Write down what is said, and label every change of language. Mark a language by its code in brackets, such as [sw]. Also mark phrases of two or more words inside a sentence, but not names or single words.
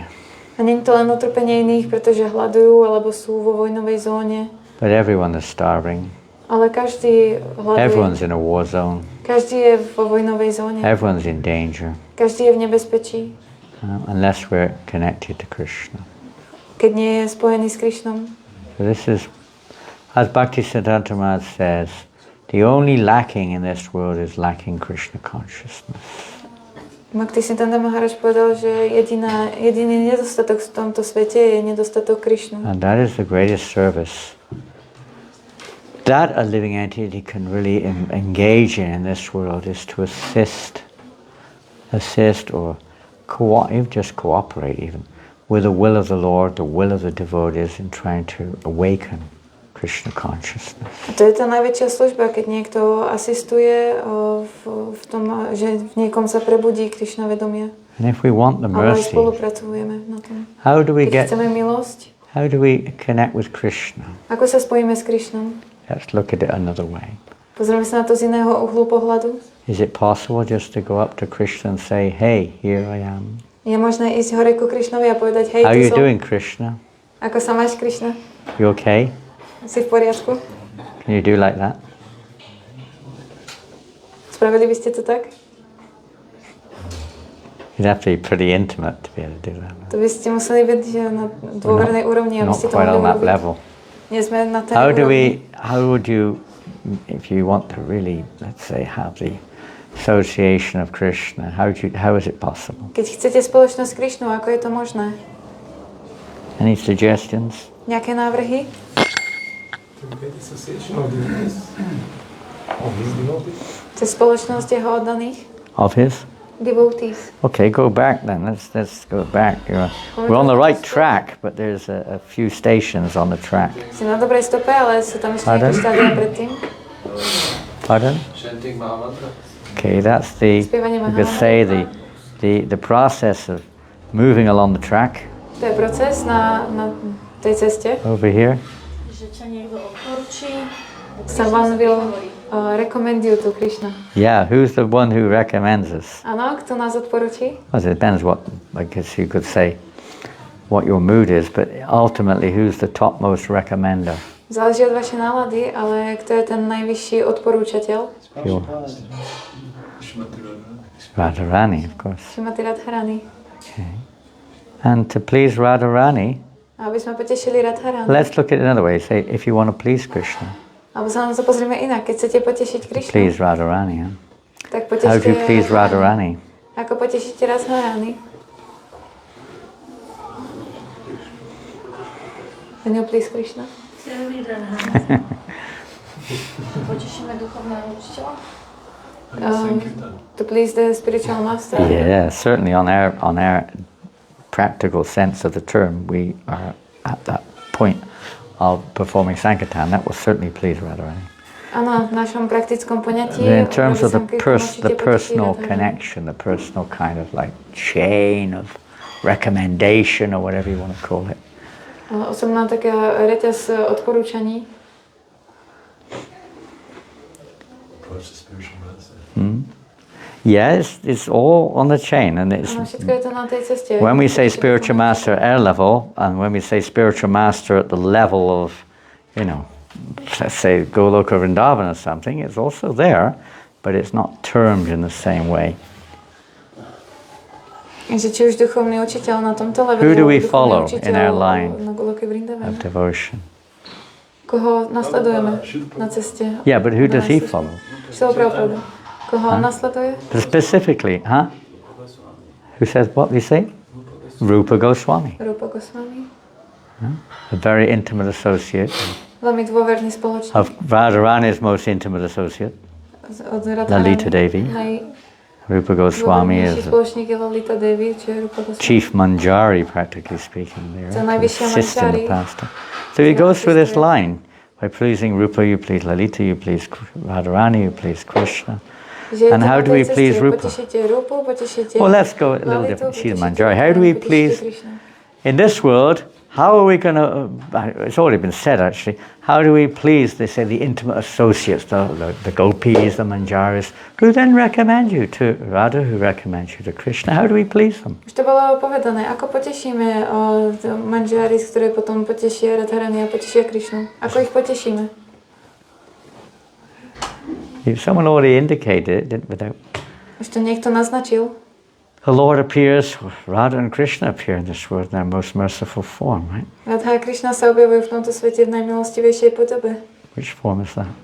[sk] A nie je to len utrpenie iných, pretože hľadujú alebo sú vo vojnovej zóne. [en] But everyone is starving. [sk] Ale každý hľaduje. [en] Everyone's in a war zone. [sk] Každý je vo vojnovej zóne. [en] Everyone's in danger. [sk] Každý je v nebezpečí. [en] Unless we're connected to Krishna. [sk] Keď nie je spojený s Krišnom. [en] So this is, as Bhaktisiddhanta Maharaj says, the only lacking in this world is lacking Krishna consciousness. [sk] Bhaktisiddhanta Maharaj povedal, že jediný nedostatok v tomto svete je nedostatok Krišnu. [en] And that is the greatest service that a living entity can really engage in this world, is to assist or just cooperate even with the will of the Lord, the will of the devotees in trying to awaken Krishna consciousness. [sk] A to je tá najväčšia služba, keď niekto asistuje v tom, že v niekom sa prebudí Krišna vedomie. [en] And if we want the [sk] Ale aj [en] mercy, [sk] spolupracujeme na tom. [en] how do we [sk] Keď chceme milosť, [en] how do we connect with Krishna? [sk] ako sa spojíme s Krišnom? [en] Let's look at it another way. [sk] Pozrieme sa na to z iného uhlu pohľadu. [en] Is it possible just to go up to Krishna and say, "Hey, here I am"? [sk] Je možné ísť hore ku Krišnovi a povedať, hej, [en] How [sk] tu [en] are you [sk] som. [en] doing, Krishna? [sk] Ako sa máš, Krišna? [en] You okay? [sk] Si v poriadku? [en] Can you do like that? [sk] Spravili by ste to tak? [en] You'd have to be pretty intimate to be able to do that. [sk] To by ste museli byť na dôvernej úrovni, aby [en] Not [sk] ste to [en] quite [sk] mohli [en] on that [sk] urobiť. [en] level. [sk] Nie sme na tej [en] How [sk] úrovni. [en] would you, if you want to really, let's say, have the association of Krishna, how is it possible? [sk] Keď chcete spoločnosť s Krišnou, ako je to možné? [en] Any suggestions? [sk] Nejaké návrhy? Cez spoločnosť jeho oddaných? [en] Of his? Devotees. Okay, go back then. Let's go back. We're on the right track, but there's a few stations on the track. [sk] Ste na dobrej stope, ale sú tam ešte nejaké štádia predtým. [en] Pardon? Chanting Bhagavata. Okay, that's the, you could say the process of moving along the track. [sk] To je proces na tej ceste. [en] Over here. [sk] Že ťa niekto odporúči, [en] Someone will recommend you to Krishna. Yeah, who's the one who recommends us? [sk] Áno, kto nás odporúči? [en] Well, it depends what, I guess you could say, what your mood is, but ultimately who's the topmost recommender? [sk] Záleží od vašej nálady, ale kto je ten najvyšší odporúčateľ? [en] Radharani, of course. [sk] Šrimati Radharani. [en] Okay. And to please Radharani, [sk] A aby sme potešili Radharani. [en] let's look at it another way. Say, if you want to please Krishna, [sk] Alebo sa na to pozrieme inak. Keď chcete potešiť Krišnu, [en] please Radharani. Huh? [sk] tak [en] How do [sk] potešte [en] you please Radharani? [sk] Ako potešíte Radharani? [en] Can you please Krishna? [sk] celý Radharani. Potešíme duchovného učiteľa? [en] To please the spiritual master. Yeah, certainly on our practical sense of the term, we are at that point of performing Sankirtan. That will certainly please Radharani. [sk] Áno, v našom praktickom poňatí. [en] In terms of the [sk] určite [en] personal [sk] potešíte Radharani. [en] connection, the personal kind of like chain of recommendation or whatever you want to call it. [sk] Osobná taká reťaz odporúčaní. [en] Yes, it's all on the chain, and it's [sk] Áno, všetko je to na tej ceste. [en] when we say spiritual master at our level, and when we say spiritual master at the level of, let's say Goloka Vrindavan or something, it's also there, but it's not termed in the same way. [sk] Že či už duchovný učiteľ na tomto leveli, [en] Who do we [sk] duchovný [en] follow [sk] učiteľ [en] in our line [sk] na Goloke Vrindavane. [en] of devotion? [sk] Koho nasledujeme na ceste? [en] Yeah, but who does he follow? [sk] Šila Prabhupada. Koho on nasleduje? [en] Specifically, huh? Who says what we say? Rupa Goswami, Rupa Goswami. a very intimate associate [sk] Veľmi dôverný spoločník. [en] of Radharani's most intimate associate. [sk] Od Radharani. [en] Lalita Devi. Rupa Goswami is [sk] spoločník je Lalita Devi, čo je Rupa Goswami. [en] chief manjari, practically speaking, there, So [sk] to najvyššia [en] assist in the [sk] manjari. [en] pastime. So he goes through this line. By pleasing Rupa, you please Lalita, you please Radharani, you please Krishna. And how do we please Rupa? [sk] Potešíte Rupu, potešíte [en] Well, let's go a little [sk] Lalitu, [en] different. She's [sk] potešíte [en] manjari. How do we [sk] potešíte [en] please, [sk] Krishnu. [en] in this world, how are we going to, it's already been said actually, how do we please, they say, the intimate associates, the gopis, the manjaris, who then recommend you to Radha, who recommends you to Krishna? How do we please them? [sk] Už to bolo povedané. Ako potešíme manžáris, ktoré potom potešia Radharani a potešia Krišnu? Ako ich potešíme? [en] If someone already indicated it without, [sk] Už to niekto naznačil. [en] the Lord appears, Radha and Krishna appear in this world in their most merciful form, right? [sk] Radha a Krišna sa objavujú v tomto svete v najmilostivejšej podobe. [en] Which form is that?